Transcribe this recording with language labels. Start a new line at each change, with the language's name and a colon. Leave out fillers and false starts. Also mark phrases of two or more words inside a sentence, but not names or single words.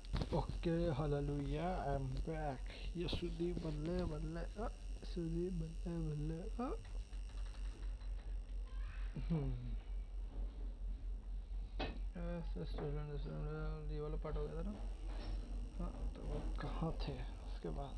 English: Okay, hallelujah, I'm back. Yasudi balle balle. Yasudi balle balle. Yes,
Hindi: स्टूडेंट ये वाला पार्ट हो गया था ना. हाँ तो वो कहाँ थे उसके बाद.